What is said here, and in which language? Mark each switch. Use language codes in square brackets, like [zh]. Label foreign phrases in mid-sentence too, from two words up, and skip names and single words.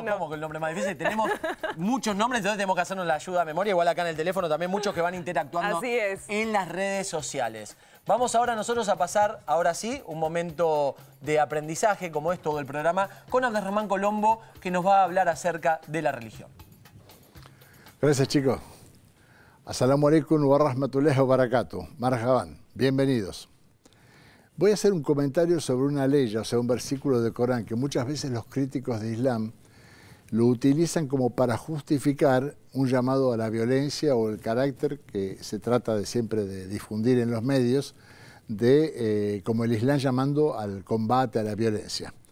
[es] No, ¿cómo que el nombre más difícil? Tenemos muchos nombres, entonces tenemos que hacernos la ayuda a memoria. Igual acá en el teléfono también muchos que van interactuando en las redes sociales. Vamos ahora nosotros a pasar, ahora sí, un momento de aprendizaje, como es todo el programa, con Abderramán Colombo, que nos va a hablar acerca de la religión. Gracias, chicos. [ar] السلام عليكم ورحمة الله وبركاته. [es] Marhaban. Bienvenidos. Voy a hacer un comentario sobre una ley, o sea, un versículo del Corán, que muchas veces los críticos de Islam lo utilizan como para justificar un llamado a la violencia o el carácter que se trata de siempre de difundir en los medios, como el Islam llamando al combate, a la violencia.